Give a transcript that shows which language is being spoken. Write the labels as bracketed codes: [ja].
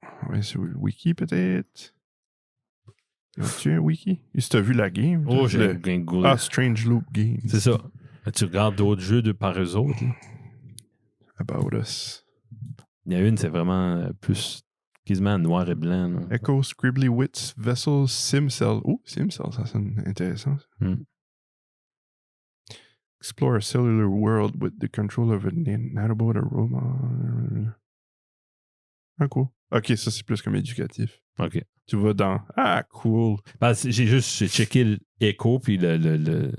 [fr] Ouais, c'est Wiki, peut-être? As-tu un Wiki? Si t'as vu la game? Oh, j'ai googlé. Strange Loop Games. C'est ça. Tu regardes d'autres jeux par eux autres. Là. [en] About Us. [fr] Il y a une, c'est vraiment plus quasiment noir et blanc. Là. Echo, Scribbly Wits, Vessel, Simcell. Oh, Simcell, ça sonne intéressant. [en] Explore a cellular world with the control of a nanobot aroma. Ah, cool. [fr] Ok, ça c'est plus comme éducatif. Ok. Tu vas dans... Ah, cool. Ben, j'ai checké l'Echo puis le